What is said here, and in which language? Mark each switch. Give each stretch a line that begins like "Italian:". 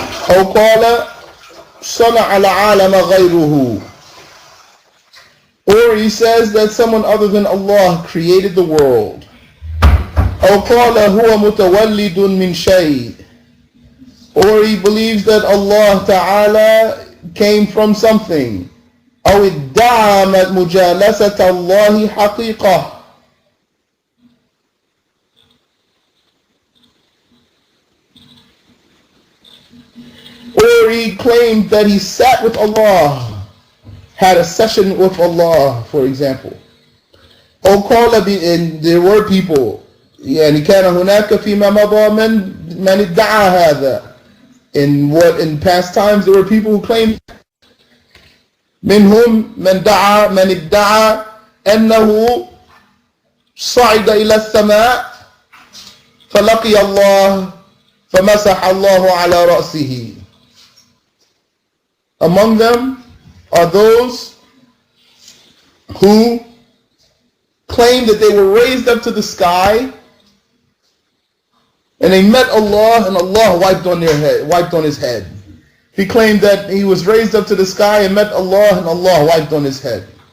Arabic: أو قال صنع العالم غيره.
English: Or he says that someone other than Allah created the world.
Arabic: أو قال هو متولد من شيء.
English: Or he believes that Allah Ta'ala came from something.
Arabic: أو ادعى مجالسة الله حقيقة.
English: Or he claimed that he sat with Allah, had a session with Allah, for example.
Arabic: أو قال
English: and there were people
Arabic: يعني كان هناك فيما مضى من ادعى هذا.
English: In past times there were people who claimed
Arabic: منهم من ادعى أنه صعد إلى السماء فلقي الله فمسح الله على رأسه.
English: Among them are those who claim that they were raised up to the sky and they met Allah and Allah wiped on his head. He claimed that he was raised up to the sky and met Allah and Allah wiped on his head.